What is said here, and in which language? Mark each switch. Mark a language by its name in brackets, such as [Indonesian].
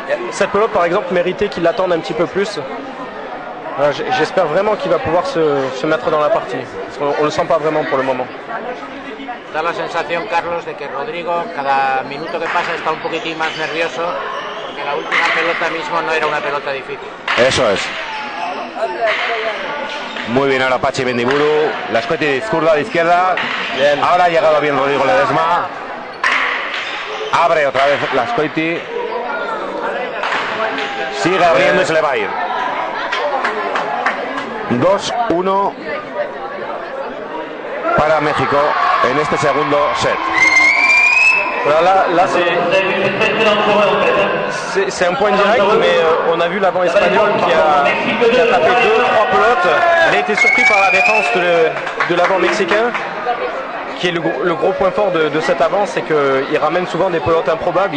[French] Cette pelote par exemple méritait qu'il l'attende un petit peu plus. J'espère vraiment qu'il va pouvoir se mettre dans la partie. On ne le sent pas vraiment pour le moment. [Spanish] Da la sensación, Carlos, de que Rodrigo cada minuto que pasa está un poquitín más nervioso porque la última pelota mismo no era una pelota difícil. Eso es. Muy bien ahora Pachi Mendiburu, la Azkoiti de zurda, de izquierda. Bien. Ahora ha llegado bien Rodrigo Ledesma. Abre otra vez la Azkoiti. Sigue abriendo y se le va a ir. 2-1 para México en este segundo set. [French] Voilà, là c'est un point direct, mais on a vu l'avant espagnol qui a tapé 2-3 pelotes. Il a été surpris par la défense de l'avant mexicain, qui est le gros point fort de cet avant, c'est qu'il ramène souvent des pelotes improbables.